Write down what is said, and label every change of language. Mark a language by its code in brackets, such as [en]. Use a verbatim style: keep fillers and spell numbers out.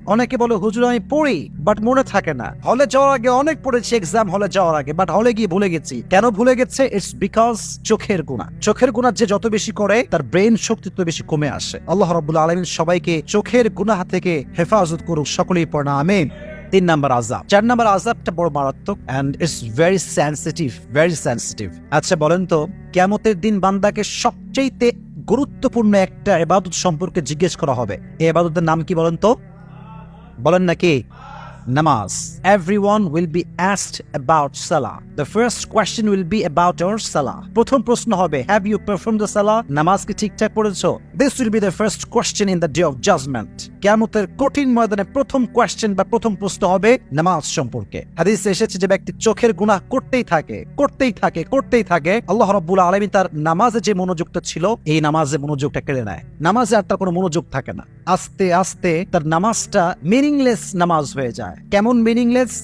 [bn] অনেকে বলে, হুজুর আমি পড়ি বাট মনে থাকে না, হলে যাওয়ার আগে অনেক পড়েছি, এক্সাম হলে যাওয়ার আগে, বাট হলে গিয়ে ভুলে গেছি। কেন ভুলে গেছে? [en] it's because [bn] চোখের গুনাহ। চোখের গুনাহ যে যত বেশি করে, তার ব্রেন শক্তি তত বেশি কমে আসে। আল্লাহ রাব্বুল আলামিন সবাইকে চোখের গুনাহ থেকে হেফাজত করুক, সকলেই পড়না আমিন। তিন নাম্বার আযাব। চার নাম্বার আযাবটা বড় মারাত্মক, [en] and it's very sensitive, very sensitive. [bn] আচ্ছা বলেন তো, কিয়ামতের দিন বান্দাকে সবচেয়ে গুরুত্বপূর্ণ একটা ইবাদত সম্পর্কে জিজ্ঞেস করা হবে। এই ইবাদতের নাম কি বলেন তো? বলেন নাকি? namaz. [en] Everyone will be asked about salah. The first question will be about your salah. [bn] প্রথম প্রশ্ন হবে, [en] have you performed the salah? [bn] নামাজ কি ঠিকঠাক পড়েছো? [en] This will be the first question in the day of judgment. [bn] কিয়ামতের কঠিন ময়দানে প্রথম কোয়েশ্চেন বা প্রথম প্রশ্ন হবে নামাজ সম্পর্কে। হাদিসে এসেছে যে ব্যক্তি চোখের গুনাহ করতেই থাকে করতেই থাকে করতেই থাকে, আল্লাহ রাব্বুল আলামিন তার নামাজে যে মনোযোগটা ছিল এই নামাজে মনোযোগটা কেড়ে নেয়। নামাজে আর তার কোনো মনোযোগ থাকে না। আস্তে আস্তে তার নামাজটা মিনিংলেস নামাজ হয়ে যায়। কেমন মিনিংলেস?